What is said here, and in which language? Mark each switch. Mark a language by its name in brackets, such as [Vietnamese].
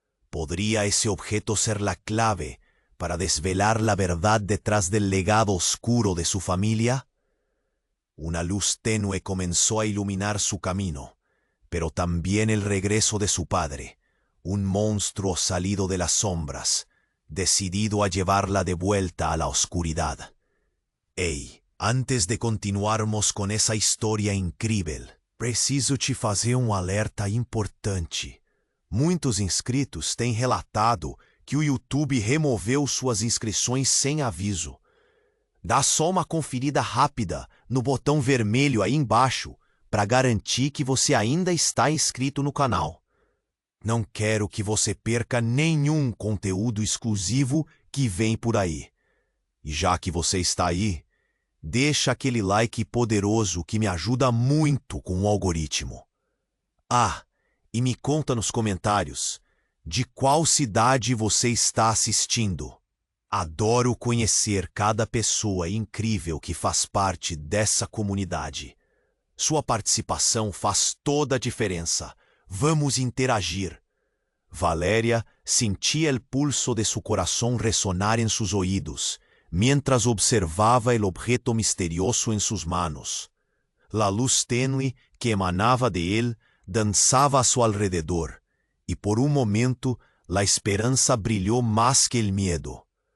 [Spanish] ¿Podría ese objeto ser la clave para desvelar la verdad detrás del legado oscuro de su familia? Una luz tenue comenzó a iluminar su camino, pero también el regreso de su padre, un monstruo salido de las sombras, decidido a llevarla de vuelta a la oscuridad. [Portuguese] Ei, antes de continuarmos con essa história incrível, preciso te fazer alerta importante. Muitos inscritos têm relatado que o YouTube removeu suas inscrições sem aviso. Dá só uma conferida rápida no botão vermelho aí embaixo para garantir que você ainda está inscrito no canal. Não quero que você perca nenhum conteúdo exclusivo que vem por aí. E já que você está aí, deixa aquele like poderoso que me ajuda muito com o algoritmo. Ah, e me conta nos comentários de qual cidade você está assistindo. Adoro conhecer cada pessoa incrível que faz parte dessa comunidade. Sua participação faz toda a diferença. Vamos interagir. Valéria [Spanish] sentía el pulso de su corazón resonar en sus oídos, mientras observaba el objeto misterioso en sus manos. La luz tenue que emanaba de él danzaba a su alrededor, y por un momento la esperanza brilló más que el miedo.